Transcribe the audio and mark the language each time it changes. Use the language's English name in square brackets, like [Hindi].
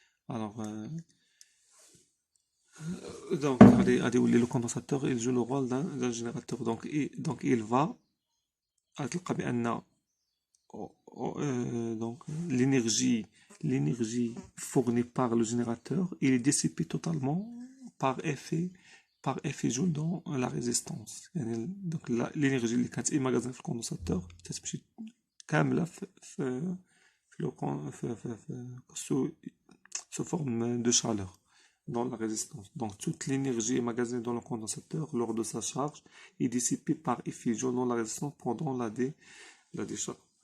[French] Alors donc le condensateur il joue le rôle d'un générateur. Donc il va donc l'énergie fournie par le générateur il est dissipée totalement par effet joule dans la résistance. Donc l'énergie [Arabic] اللي كانت [French] emmagasinée [Arabic] في الكوندنساتور تتمشي كاملة في [French] sous forme de chaleur dans la résistance. Donc toute l'énergie emmagasinée dans le condensateur lors de sa charge est dissipée par effusion dans la résistance pendant la décharge.